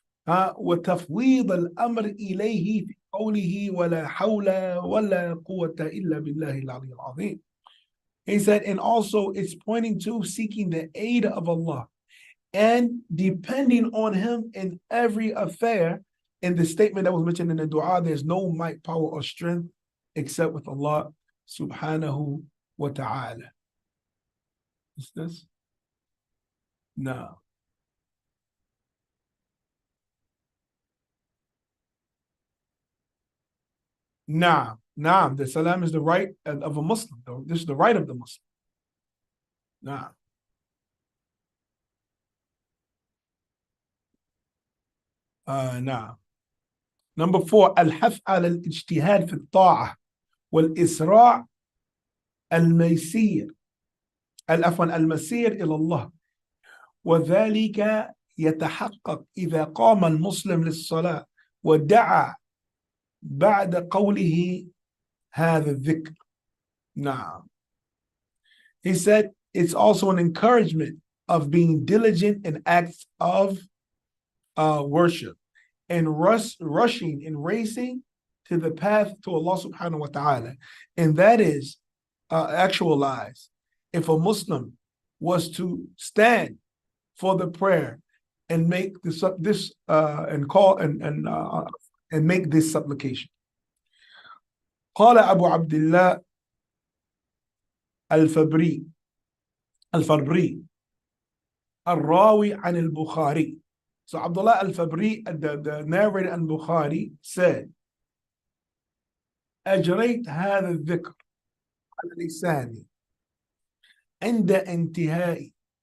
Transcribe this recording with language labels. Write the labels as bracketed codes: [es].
[ar] وتفويض الأمر إليه في قوله ولا حول ولا قوة إلا بالله العلي العظيم. [en] He said, and also it's pointing to seeking the aid of Allah and depending on him in every affair. In the statement that was mentioned in the dua, there's no might, power, or strength except with Allah subhanahu wa ta'ala. Is this? No. Nah. The salam is the right of a Muslim. This is the right of the Muslim. Nah. Nah. Number 4, [ar] الحث على الاجتهاد في الطاعة والإسراع المسير إلى الله، وذلك يتحقق إذا قام المسلم للصلاة ودعا بعد قوله هذا الذكر. نعم. [en] He said it's also an encouragement of being diligent in acts of worship and rushing and racing to the path to Allah subhanahu wa ta'ala. And that is actualized if a Muslim was to stand for the prayer and make this and call and make this supplication. [ar] قال أبو عبد الله الفبري الراوي عن البخاري. [en] So Abdullah al-Fabri, the narrator in Bukhari, said, [ar] أجريت هذا الذكر على لساني عند انتباهي